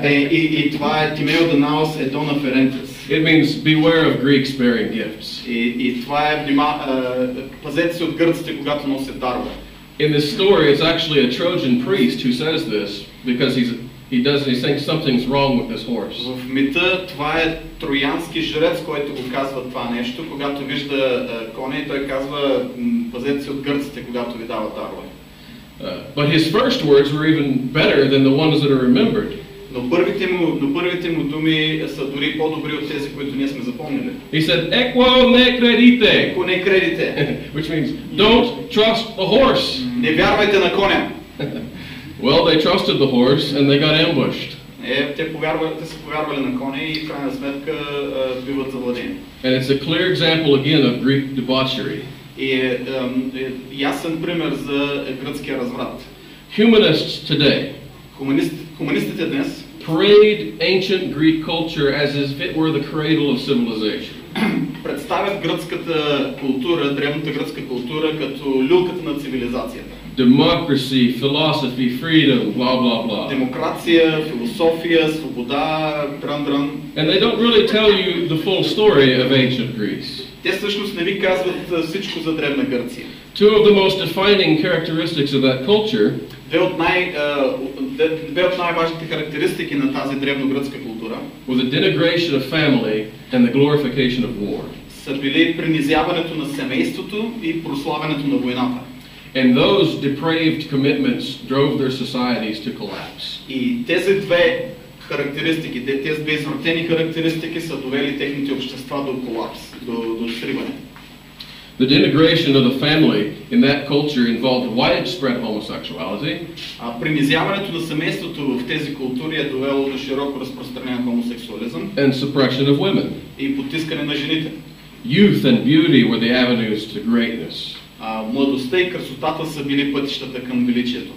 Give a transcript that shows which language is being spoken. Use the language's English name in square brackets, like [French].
[Bulgarian] И това е [Latin] Timeo the naos et dona ferentes. [English] It means beware of Greeks bearing gifts. [Bulgarian] И това е пазете се от гърците, когато носят дарове. [English] In this story, it's actually a Trojan priest who says this because he thinks something's wrong with this horse. [Bulgarian] В мита това е троянски жрец, който го казва това нещо, когато вижда коня и той казва: пазете се от гърците, когато ви дават дарове. [English] But his first words were even better than the ones that are remembered. [Bulgarian] Но първите му думи са дори по-добри от тези, които ние сме запомнили. [English] He said, [Latin] "Equo ne credite." Еко не кредите. [English] Which means don't trust the horse. [Bulgarian] Не вярвайте на коня. [English] Well, they trusted the horse and they got ambushed. [Bulgarian] Те са повярвали на коня и в крайна сметка биват завладени. [English] And it's a clear example again of Greek debauchery. [Bulgarian] И ясен пример за гръцкия разврат. [English] Humanists today [Bulgarian] Хуманистите днес [English] parade ancient Greek culture as if it were the cradle of civilization. [Bulgarian] представят гръцката култура, древната гръцка култура като люлката на цивилизацията. [English] Democracy, philosophy, freedom, blah, blah, blah. [Bulgarian] Демокрация, философия, свобода, дрън. [English] And they don't really tell you the full story of ancient Greece. [Bulgarian] Те всъщност не ви казват всичко за древна Гърция. [English] Two of the most defining characteristics of that culture [Bulgarian] Две от най-важните характеристики на тази древногръцка култура [English] were the denigration of family and the glorification of war. [Bulgarian] са били принизяването на семейството и прославянето на войната. [English] And those depraved commitments drove their societies to collapse. [Bulgarian] И тези две характеристики, тези две извратени характеристики са довели техните общества до колапс, до сриване. [English] The denigration of the family in that culture involved widespread homosexuality. [Bulgarian] Принизяването на семейството в тези култури е довело до широко разпространен хомосексуализъм [English] And suppression of women. [Bulgarian] и потискане на жените. [English] Youth and beauty were the avenues to greatness. [Bulgarian] Младостта и красотата са били пътищата към величието.